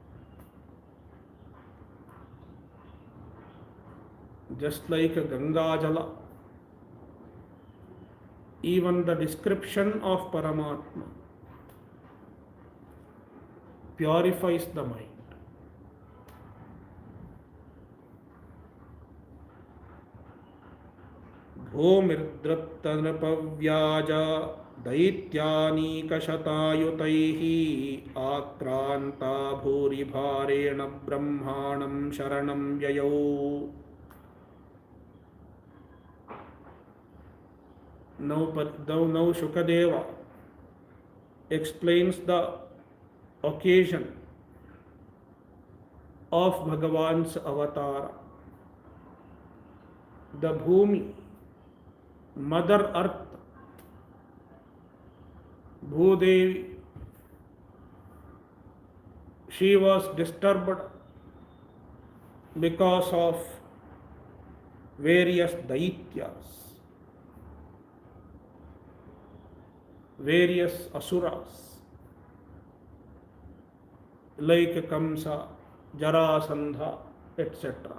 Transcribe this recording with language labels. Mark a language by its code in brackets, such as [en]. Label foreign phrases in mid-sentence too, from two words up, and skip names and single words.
[en] Just like [sa] Ganga Jala, [en] even the description of Paramatma purifies the mind. [sa] Bhumirdrattanapavyaja daityanikashatayutaihi akranta bhuribharena brahmanam sharanam yayau. [en] Now Shukadeva explains the occasion of Bhagavan's avatar. The Bhumi, Mother Earth, Bhudevi, she was disturbed because of various Daityas, various Asuras, like Kamsa, Jarasandha, etc.